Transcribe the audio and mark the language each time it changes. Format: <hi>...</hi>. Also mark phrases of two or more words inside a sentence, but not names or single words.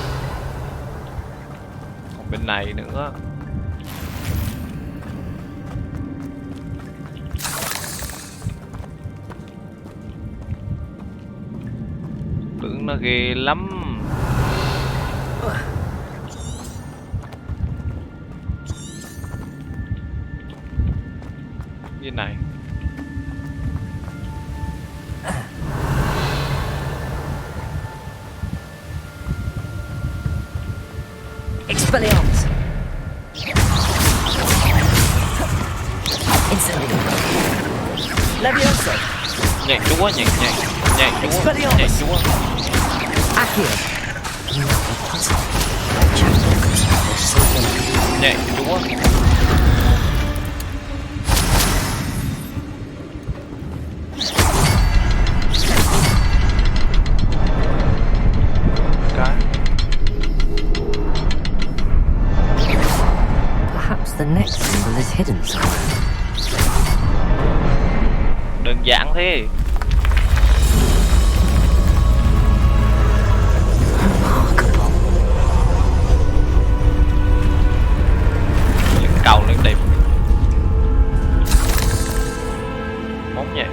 <vi>Còn bên này nữa. Tưởng nó ghê lắm. Như này. Expelliarmus. Incendio. Levioso. Nhảy chúa, nhảy chúa, nhảy chúa. Accio. Nhảy chúa.</vi> <en>Perhaps the next symbol is hidden somewhere.</en> <vi>Đơn giản thế. Những cầu lên đẹp. Món nhẹ.</vi>